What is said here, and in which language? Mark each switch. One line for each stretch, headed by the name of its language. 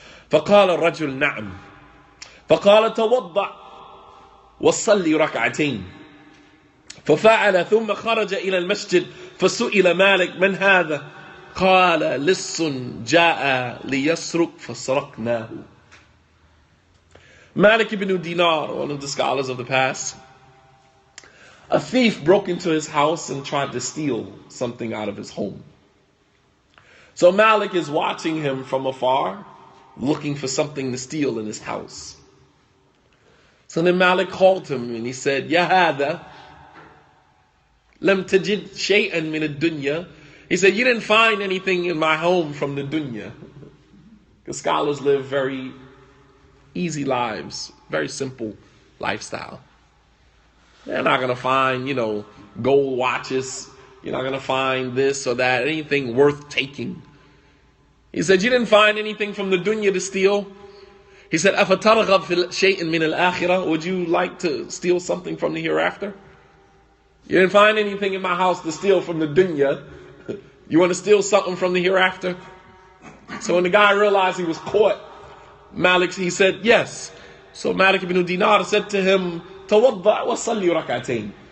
Arabic: فقال الرجل نعم فقال توضأ وصلي ركعتين ففعل ثم خرج إلى المسجد فسئل مالك من هذا قال لص جاء ليسرق فسرقناه.
English: Malik ibn Dinar, one of the scholars of the past, a thief broke into his house and tried to steal something out of his home. So Malik is watching him from afar, looking for something to steal in his house. So then Malik called him and he said,
Arabic: Ya hada, lam tajid shay'an min ad-dunya.
English: He said, you didn't find anything in my home from the dunya. Because scholars live very easy lives, very simple lifestyle. They're not going to find, gold watches. You're not going to find this or that, anything worth taking. He said, you didn't find anything from the dunya to steal. He said,
Arabic: أَفَتَرْغَبْ فِي شَيْءٍ مِنَ الْآخِرَةِ.
English: Would you like to steal something from the hereafter? You didn't find anything in my house to steal from the dunya. You want to steal something from the hereafter? So when the guy realized he was caught, Malik, he said, yes. So Malik ibn Dinar said to him,
Arabic: تَوَضَّعْ وَصَلِّ رَكَعَتَيْنِ.